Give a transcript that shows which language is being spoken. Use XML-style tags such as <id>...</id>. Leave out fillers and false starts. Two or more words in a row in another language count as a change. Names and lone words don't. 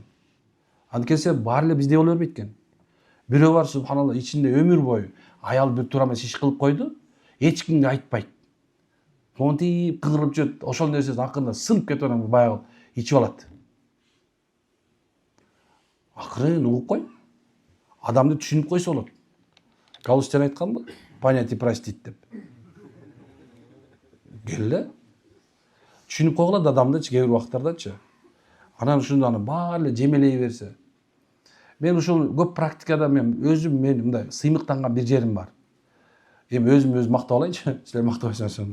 <ky>Анткени баары эле бизде боло бербейт экен. Бирөө бар, субханалла, ичинде өмүр бою аял бир туура эмес иш кылып койду, эч кимге айтпайт. Монтип кыгырып жүрөт, ошол нерсесин акырында сынып кетип анан баягы ичип алат. Акырын угуп кой. Адамды түшүнүп койсо болот. Галустян айтканбы?</ky> <ru>Понять и простить</ru> <ky>деп. Келе. Түшүнүп койгула да адамдычы, кээ бир убактардачы. Анан ушуну баары эле жемелей берсе. Мен ушул көп практикада мен мындай сыймыктанган бир жерим бар. Эми өзүм мактап алайынчы, силер мактабайсыңар.</ky>